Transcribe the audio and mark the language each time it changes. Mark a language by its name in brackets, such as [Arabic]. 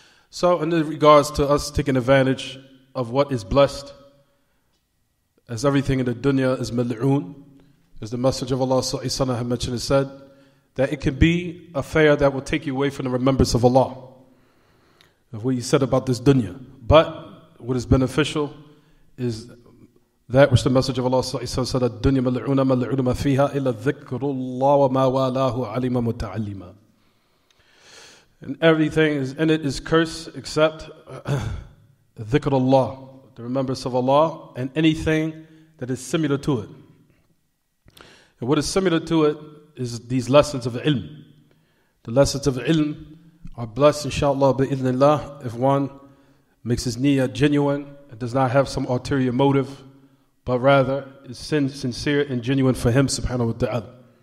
[English] So in regards to us taking advantage of what is blessed, as everything in the dunya is mal'oon, as the Messenger of Allah ﷺ had mentioned and said, that it can be a affair that will take you away from the remembrance of Allah, of what He said about this dunya. But what is beneficial is that which the Messenger of Allah ﷺ said, [Arabic] الدنيا ملعونة ملعون ما فيها إلا ذكر الله وما والاه علم متعلما. [English] And everything is in it is cursed except dhikr Allah, the remembrance of Allah, and anything that is similar to it. And what is similar to it is these lessons of ilm. The lessons of ilm are blessed, inshallah, bi'idhnillah, if one makes his niyyah genuine and does not have some ulterior motive, but rather is sincere and genuine for him, subhanahu wa ta'ala.